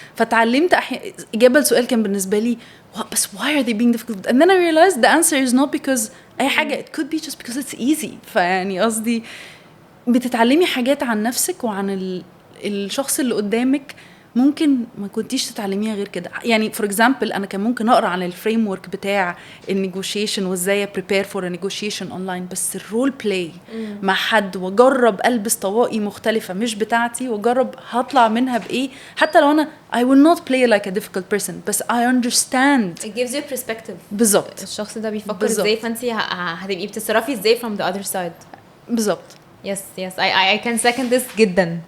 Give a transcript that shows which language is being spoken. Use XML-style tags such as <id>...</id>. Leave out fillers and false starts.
<ar>فتعلمت اجابه السؤال كان بالنسبه لي بس</ar> <en>why are they being difficult, and then I realized the answer is not because</en> <ar>اي حاجه,</ar> <en>it could be just because it's easy.</en> <ar>فيعني قصدي بتتعلمي حاجات عن نفسك وعن الشخص اللي قدامك ممكن ما كنتيش تتعلميها غير كده. يعني فور اكزامبل انا كان ممكن اقرا عن الفريم ورك بتاع النيجوشيشن وازاي بريبير فور نيجوشيشن اونلاين، بس الرول بلاي مع حد واجرب البس طواقي مختلفه مش بتاعتي واجرب هطلع منها بايه، حتى لو انا</ar> <en>I will not play like a difficult person</en> <ar>بس</ar> <en>I understand. It gives you perspective.</en> <ar>بالظبط. الشخص ده بيفكر ازاي، فانت هتبقي بتتصرفي ازاي</ar> <en>from the other side.</en> <ar>بالظبط.</ar> <en>yes I can second this</en> <ar>جدا.</ar>